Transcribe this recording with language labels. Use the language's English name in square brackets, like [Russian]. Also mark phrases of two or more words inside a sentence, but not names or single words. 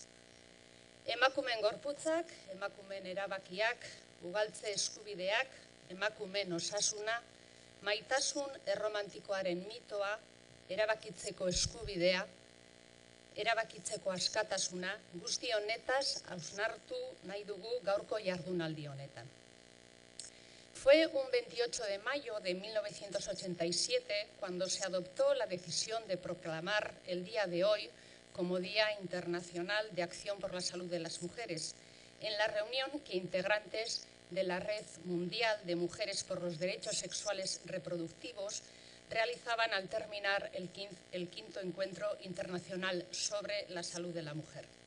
[Basque] Emakumeen gorputzak, emakumeen erabakiak, ugaltze eskubideak, emakumeen osasuna, maitasun erromantikoaren mitoa, erabakitzeko eskubidea, erabakitzeko askatasuna, guzti honetaz hausnartu nahi dugu gaurko jardunaldi honetan. [Spanish] Fue un 28 de mayo de 1987 cuando se adoptó la decisión de proclamar el día de hoy como Día Internacional de Acción por la Salud de las Mujeres, en la reunión que integrantes de la Red Mundial de Mujeres por los Derechos Sexuales Reproductivos realizaban al terminar el quinto Encuentro Internacional sobre la Salud de la Mujer.